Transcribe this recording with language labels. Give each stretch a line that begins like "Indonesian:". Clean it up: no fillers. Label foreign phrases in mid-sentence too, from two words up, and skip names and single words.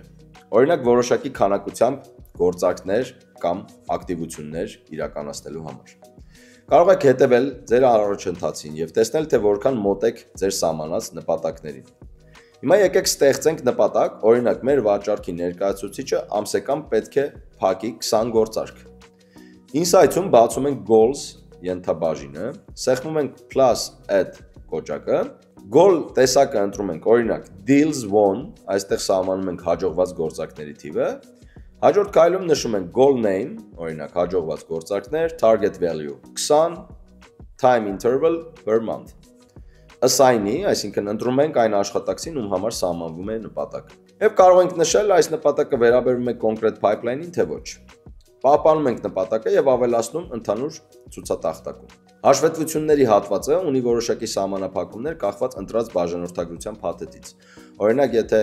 Armenian: Օրինակ որոշակի քանակությամբ գործարքներ կամ ակտիվություններ իրականացնելու համար։ Կարող եք հետևել ձեր առաջընթացին և տեսնել, թե որքան մոտ եք ձեր սահմանած նպատակներին։ Հիմա եկեք ստեղծենք նպատակ, օրինակ մեր վաճառքի ներկայացուցիչը ամսական պետք է փակի 20 գործարք։ Insights-ում բացում ենք goals ենթաբաժինը, սեղմում ենք
English: plus add
Armenian: կոճակը, goal տեսակը ընտրում ենք, օրինակ
English: deals won,
Armenian: այստեղ սահմանում ենք հաջողված գործարքների թիվը, հաջորդ քայլում նշում ենք
English: goal name,
Armenian: օրինակ հաջողված գործարքներ,
English: target value 20, time interval per month։
Armenian: Assign-ի, այսինքն ընտրում ենք այն աշխատակցին, ում համար սահմանվում է նպատակը։ Եվ կարող ենք նշել այս նպատակը վերաբերում է կոնկրետ pipeline-ին, թե ոչ։ Պահպանում ենք նպատակը և ավելացնում ընդհանուր ցուցատախտակում։ Հաշվետվությունների հատվածը ունի որոշակի սահմանափակումներ կախված ընտրած բաժանորդագրության փաթեթից։ Օրինակ, եթե